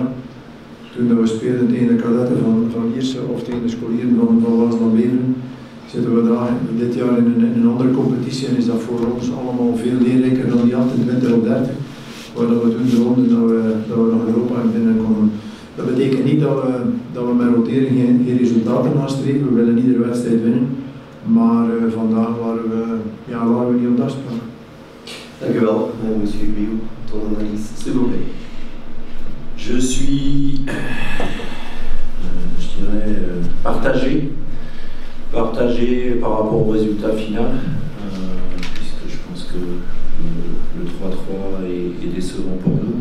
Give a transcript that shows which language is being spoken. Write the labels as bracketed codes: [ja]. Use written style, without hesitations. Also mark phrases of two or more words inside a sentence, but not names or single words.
[nl] Toen we speelden tegen de kadetten van Ierse of tegen de scholieren van Waasland Beveren, zitten we daar dit jaar in een andere competitie en is dat voor ons allemaal veel leerrijker dan die 28 op 30, waar we toen droomden dat we nog Europa binnenkomen. Dat betekent niet dat we met rotering geen resultaten nastreven, we willen iedere wedstrijd winnen, maar vandaag waren we niet op de afspraak. Dank u wel, [fr] monsieur Biou, ton analyse, s'il vous plaît. Je suis, je dirais, partagé par rapport au résultat final, puisque je pense que le 3-3 est décevant pour nous.